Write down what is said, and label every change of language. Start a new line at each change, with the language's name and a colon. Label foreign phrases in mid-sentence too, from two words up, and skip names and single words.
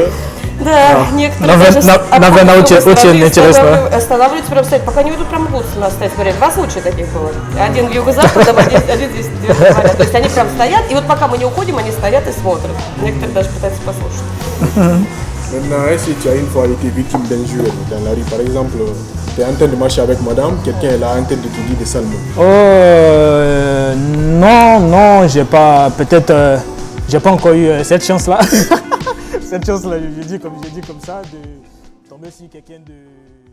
Russian: Да, некоторые останавливаются, прям стоять, пока не уйдут, прям будут у нас стоять, смотрят. Два случая таких было. Один в юго-западном, один здесь. То есть они прям стоят, и вот пока мы не уходим, они стоят и смотрят. Некоторые даже пытаются послушать.
French: Maintenant, est-ce que tu as une fois été victime d'injures dans la rue? Par exemple, tu es en train de marcher avec madame, quelqu'un est là en train de te dire des sales mots. Non, j'ai pas, peut-être, j'ai pas encore eu cette chance-là. Cette chance-là, j'ai dit comme ça, de tomber sur quelqu'un de...